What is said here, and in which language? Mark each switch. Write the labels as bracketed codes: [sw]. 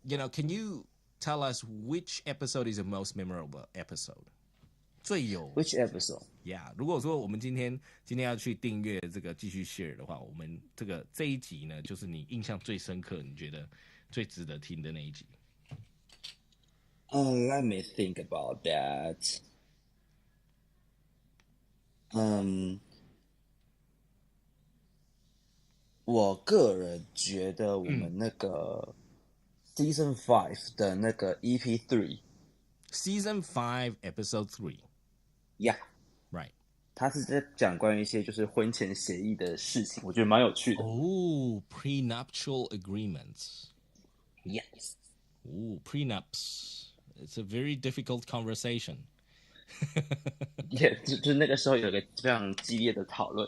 [en] Can you tell us which episode is the most memorable episode? [zh] 最有 [en] Which episode? Yeah. [zh] 如果说我们今天要去订阅这个继续 share 的话，我们这一集呢，就是你印象最深刻，你觉得最值得听的那一集。 [en] Let me think about that. [zh] 我个人觉得我们那个 Season 5的那个 EP3 [en] Season 5 Episode 3 呀、 right [zh] 他是在讲关于一些就是婚前协议的事情，我觉得蛮有趣的。 [en] Prenuptial agreements. Yes. Prenups. It's a very difficult conversation. [zh] 就是那个时候有个非常激烈的讨论。